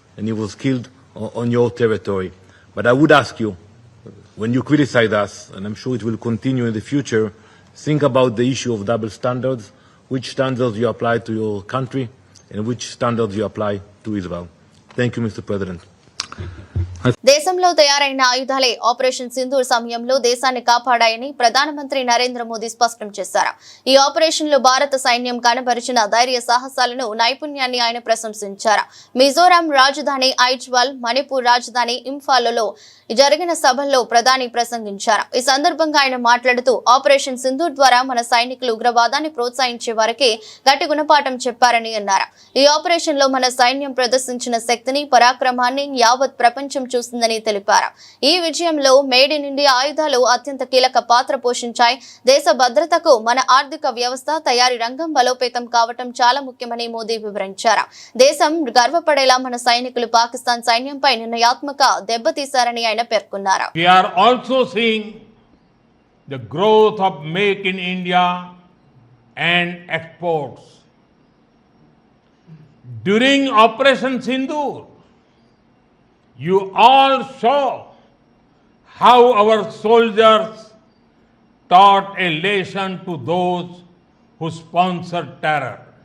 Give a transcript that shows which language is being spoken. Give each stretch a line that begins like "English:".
English: and he was killed on your territory. But I would ask you, when you criticize us, and I'm sure it will continue in the future, think about the issue of double standards, which standards you apply to your country and which standards you apply to Israel. Thank you, Mr. President.
Telugu: దేశంలో తయారైన ఆయుధాలే operation Sindoor సమయంలో దేశాన్ని కాపాడాయని ప్రధానమంత్రి నరేంద్ర మోదీ స్పష్టం చేశారు. ఈ operation లో భారత సైన్యం కనబరిచిన ధైర్య సాహసాలను నైపుణ్యాన్ని ఆయన ప్రశంసించారు. మిజోరాం రాజధాని ఐజ్వాల్, మణిపూర్ రాజధాని ఇంఫాల్లో జరిగిన సభల్లో ప్రధాని ప్రసంగించారు. ఈ సందర్భంగా ఆయన మాట్లాడుతూ ఆపరేషన్ సింధూర్ ద్వారా మన సైనికులు ఉగ్రవాదాన్ని ప్రోత్సహించే వారికి గట్టి గుణపాఠం చెప్పారని అన్నారు. ఈ ఆపరేషన్ లో మన సైన్యం ప్రదర్శించిన శక్తిని, పరాక్రమాన్ని యావత్ ప్రపంచం చూస్తుందని తెలిపారు. ఈ విజయంలో మేడ్ ఇన్ ఇండియా ఆయుధాలు అత్యంత కీలక పాత్ర పోషించాయి. దేశ భద్రతకు మన ఆర్థిక వ్యవస్థ, తయారీ రంగం బలోపేతం కావటం చాలా ముఖ్యమని మోదీ వివరించారు. దేశం గర్వపడేలా మన సైనికులు పాకిస్తాన్ సైన్యంపై నిర్ణయాత్మక దెబ్బతీశారని ఆయన పేర్కొన్నారు.
English: We are also seeing the growth of Make in India and exports. During Operation Sindoor, you all saw how our soldiers taught a lesson to those who sponsored terror.